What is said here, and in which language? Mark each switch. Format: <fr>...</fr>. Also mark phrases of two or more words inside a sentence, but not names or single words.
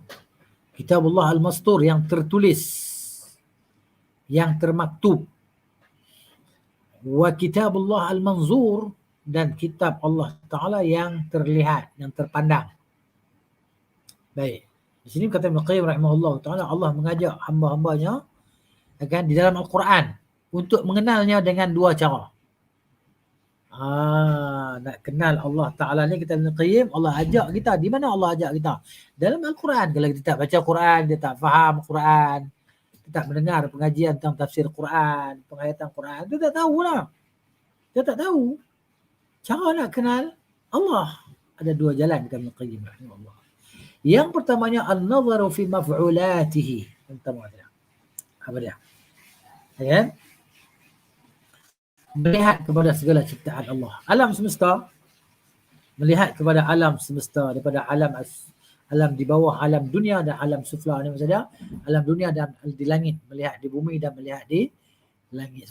<ar>كتاب الله المستور</ar> <ms>yang tertulis. Yang termaktub.</ms> <ar>وكتاب الله المنظور</ar> <ms>dan kitab Allah Ta'ala yang terlihat, yang terpandang. Baik. Di sini kata Ibn Qayyim</ms> <ar>رحمه الله تعالى,</ar> <ms>Allah mengajak hamba-hambanya di dalam Al-Quran untuk mengenalnya dengan dua cara. Nak kenal Allah Ta'ala ni kita Ibn Qayyim, Allah ajak kita. Di mana Allah ajak kita? Dalam Al-Quran. Kalau kita tak baca Quran, dia tak faham Quran. tak mendengar pengajian tentang tafsir Quran, penghayatan Quran, dia tak tahulah. Dia tak tahu. Cara nak kenal Allah ada dua jalan kata Ibn Qayyim rahimahullah. Yang pertamanya</ms> <ar>النظر في مفعولاته.</ar> <ms>Pertama dia. Apa dia? Ya. Melihat kepada segala ciptaan Allah. Alam semesta, melihat kepada alam semesta daripada alam di bawah, alam dunia dan alam sufla ni maksudnya. Alam dunia dan di langit, melihat di bumi dan melihat di langit.</ms>